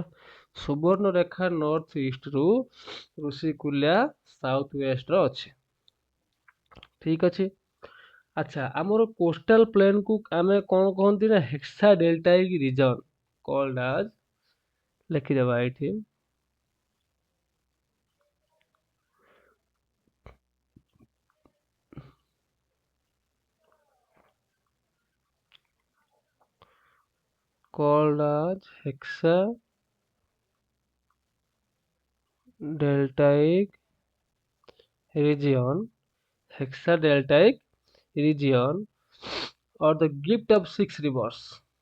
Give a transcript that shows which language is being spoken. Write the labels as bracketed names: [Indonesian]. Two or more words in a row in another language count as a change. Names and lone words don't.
[Odia] ସୁବର୍ଣ୍ଣରେଖା ନର୍ଥ ଇଷ୍ଟରୁ, ଋଷିକୁଲ୍ୟା ସାଉଥ ୱେଷ୍ଟରେ ଅଛି। ଠିକ୍ ଅଛି। ଆଚ୍ଛା, ଆମର କୋଷ୍ଟାଲ ପ୍ଲେନ୍କୁ ଆମେ କ'ଣ କହନ୍ତି ନା [English] hexa deltaic region called as, [Odia] ଲେଖିଦେବା ଏଇଠି, [English] called as hexadeltaic region, hexadeltaic region or the gift of six rivers,